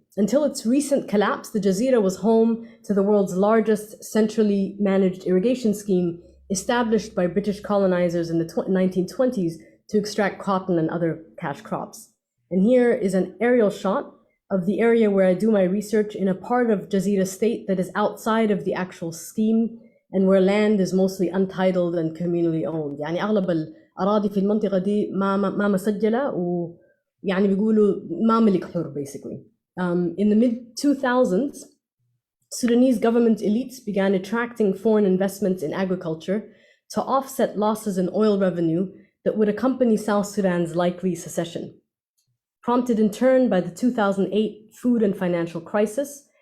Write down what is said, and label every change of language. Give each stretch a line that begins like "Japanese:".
English: Until its recent collapse, the Jazeera was home to the world's largest centrally managed irrigation scheme established by British colonizers in the 1920s to extract cotton and other cash crops. And here is an aerial shot of the area where I do my research in a part of Jazeera state that is outside of the actual scheme and where land is mostly untitled and communally owned.
Arabic: يعني أغلب الأراضي في المنطقة دي ما مسجلة ويعني بيقولوا ما ملك حر
English: basically. In the mid-2000s, Sudanese government elites began attracting foreign investments in agriculture to offset losses in oil revenue that would accompany South Sudan's likely secession. Prompted in turn by the 2008 food and financial crisis